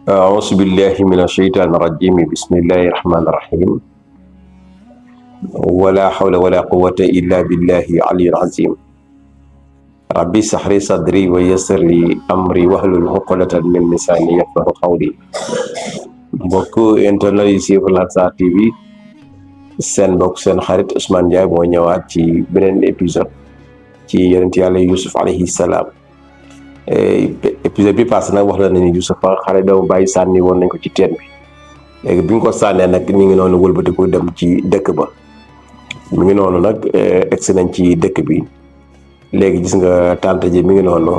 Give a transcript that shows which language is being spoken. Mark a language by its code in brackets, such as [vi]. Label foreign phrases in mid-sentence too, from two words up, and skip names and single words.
[ar] أعوذ بالله من الشيطان الرجيم بسم الله الرحمن الرحيم ولا حول ولا قوة إلا بالله العلي العظيم ربي اشرح لي صدري ويسر لي أمري واحلل عقدة من لساني يفقهوا قولي [wo] mbokk internet yi suivre Lansar TV seen mbokk seen xarit Ousmane Ndiaye moo ñëwaat ci beneen épisode ci yonent yàlla Youssouf [ar] عليه السلام [wo] épisode bi passé nag wax la nañu Youssouf xale doomu bàyyi sànni woon nañ ko ci teen bi léegi bi ñu ko sànnee nag ñu ngi noonu wëlbatiku dem ci dëkk ba mi ngi noonu nag egsi nañ ci dëkk bi léegi gis nga tante ji mi ngi noonu